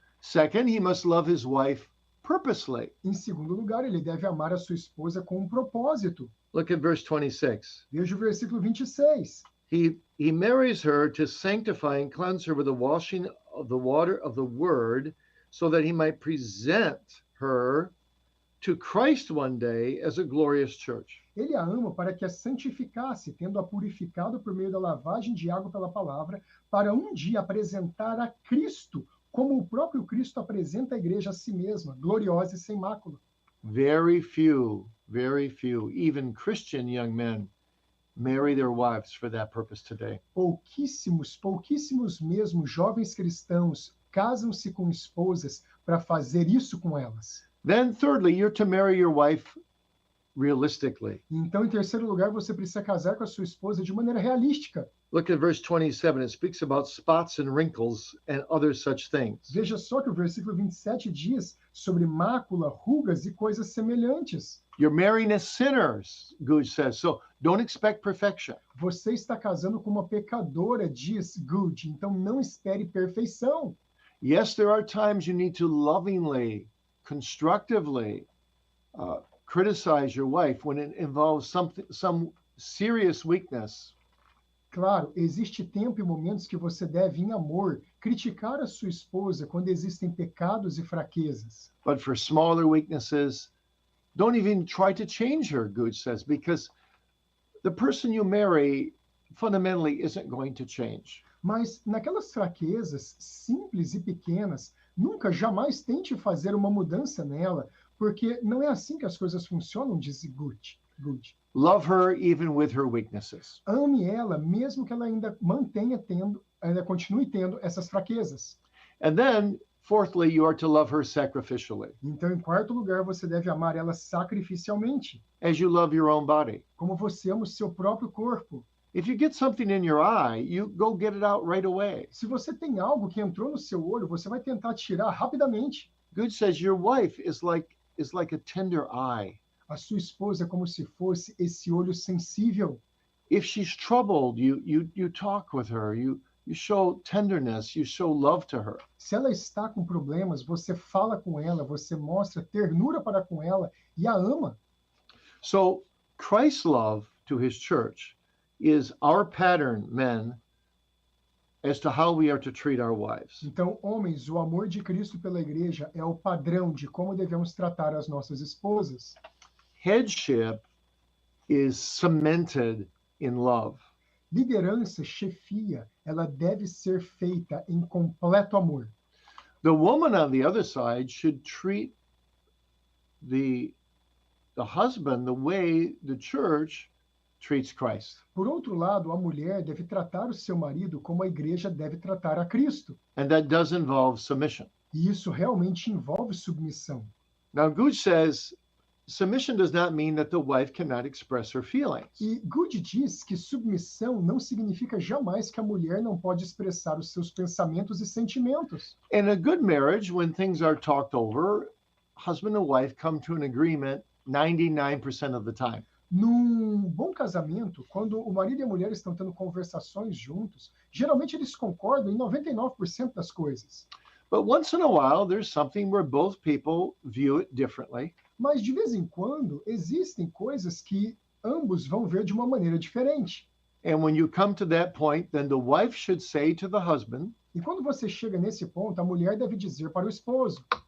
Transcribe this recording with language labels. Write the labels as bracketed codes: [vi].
[en] Second, he must love his wife purposely. [pt] Em segundo lugar, ele deve amar a sua esposa com um propósito. [en] Look at verse 26. [pt] Veja o versículo 26. [en] He marries her to sanctify and cleanse her with the washing of the water of the word, so that he might present her to Christ one day as a glorious church. [pt] Ele a ama para que a santificasse, tendo-a purificado por meio da lavagem de água pela palavra, para um dia apresentar a Cristo, como o próprio Cristo apresenta a igreja a si mesma, gloriosa e sem mácula. [en] Very few, even Christian young men marry their wives for that purpose today. [pt] Pouquíssimos mesmo jovens cristãos casam-se com esposas para fazer isso com elas. [en] Then thirdly, you're to marry your wife realistically. [pt] Então, em terceiro lugar, você precisa casar com a sua esposa de maneira realística. [en] Look at verse 27. It speaks about spots and wrinkles and other such things. [pt] Veja só que o versículo 27 diz sobre mácula, rugas e coisas semelhantes. [en] You're marrying as sinners, Good says, so don't expect perfection. [pt] Você está casando com uma pecadora, diz Good, então não espere perfeição. [en] Yes, there are times you need to lovingly, constructively criticize your wife when it involves some serious weakness. [pt] Claro, existe tempo e momentos que você deve, em amor, criticar a sua esposa quando existem pecados e fraquezas. [en] But for smaller weaknesses, don't even try to change her, Good says, because the person you marry fundamentally isn't going to change. [pt] Mas naquelas fraquezas simples e pequenas, nunca, jamais tente fazer uma mudança nela, porque não é assim que as coisas funcionam, diz Good. [en] Love her even with her weaknesses. [pt] Ame ela, mesmo que ela ainda continue tendo essas fraquezas. [en] And then, fourthly, you are to love her sacrificially, [pt] Então, em quarto lugar, você deve amar ela sacrificialmente, [en] as you love your own body. [pt] como você ama o seu próprio corpo. [en] If you get something in your eye, you go get it out right away. [pt] Se você tem algo que entrou no seu olho, você vai tentar tirar rapidamente. [en] Good says your wife is like a tender eye. [pt] A sua esposa é como se fosse esse olho sensível. [en] If she's troubled, you talk with her, you show tenderness, you show love to her. [pt] Se ela está com problemas, você fala com ela, você mostra ternura para com ela e a ama. [en] So Christ's love to his church is our pattern, men, as to how we are to treat our wives. [pt] Então, homens, o amor de Cristo pela igreja é o padrão de como devemos tratar as nossas esposas. [en] Headship is cemented in love. [pt] Liderança, chefia, ela deve ser feita em completo amor. [en] The woman on the other side should treat the husband the way the church treats Christ. [pt] Por outro lado, a mulher deve tratar o seu marido como a igreja deve tratar a Cristo. [en] And that does involve submission. [pt] E isso realmente envolve submissão. [en] Now, Good says submission does not mean that the wife cannot express her feelings. [pt] E Good diz que submissão não significa jamais que a mulher não pode expressar os seus pensamentos e sentimentos. [en] In a good marriage, when things are talked over, husband and wife come to an agreement 99% of the time. [pt] Num bom casamento, quando o marido e a mulher estão tendo conversações juntos, geralmente eles concordam em 99% das coisas. [en] But once in a while, there's something where both people view it differently. [pt] Mas de vez em quando existem coisas que ambos vão ver de uma maneira diferente. [en] And when you come to that point, then the wife should say to the husband, [pt] E quando você chega nesse ponto, a mulher deve dizer para o esposo: